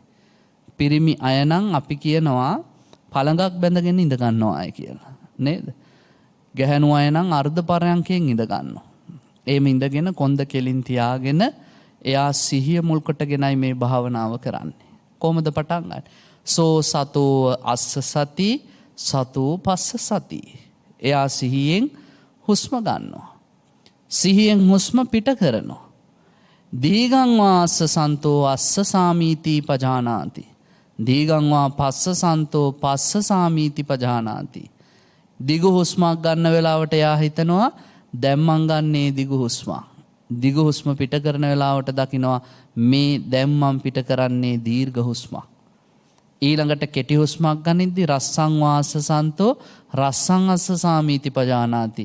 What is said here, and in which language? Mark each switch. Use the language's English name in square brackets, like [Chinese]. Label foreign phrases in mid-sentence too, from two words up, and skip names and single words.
[Sinhala] පිරිමි අය නම් අපි කියනවා පළඟක් බැඳගෙන ඉඳ ගන්නවායි කියලා. නේද? ගැහැණු අය නම් අර්ධ පරයන්කයෙන් ඉඳ ගන්නවා. එහෙම ඉඳගෙන කොන්ද කෙලින් තියාගෙන එයා සිහිය මුල් කොටගෙනයි මේ භාවනාව කරන්නේ. කොහොමද පටන් ගන්නේ? [Pali] සෝ සතෝ අස්ස සති සතෝ පස්ස සති. [Sinhala] එයා සිහියෙන් හුස්ම ගන්නවා. සිහියෙන් හුස්ම පිට කරනවා. [Pali] දීගං වාස්ස සන්තෝ අස්ස සාමීති පජානාති. දීගං වා පස්ස සන්තෝ පස්ස සාමීති පජානාති. [Sinhala] දිගු හුස්මක් ගන්න වෙලාවට එයා හිතනවා දැන් මං ගන්නේ දිගු හුස්මක්. දිගු හුස්ම පිට කරන වෙලාවට දකිනවා මේ දැන් මං පිට කරන්නේ දීර්ඝ හුස්මක්. ඊළඟට කෙටි හුස්මක් ගනිද්දි [Pali] රස්සං වාස්ස සන්තෝ රස්සං අස්ස සාමීති පජානාති.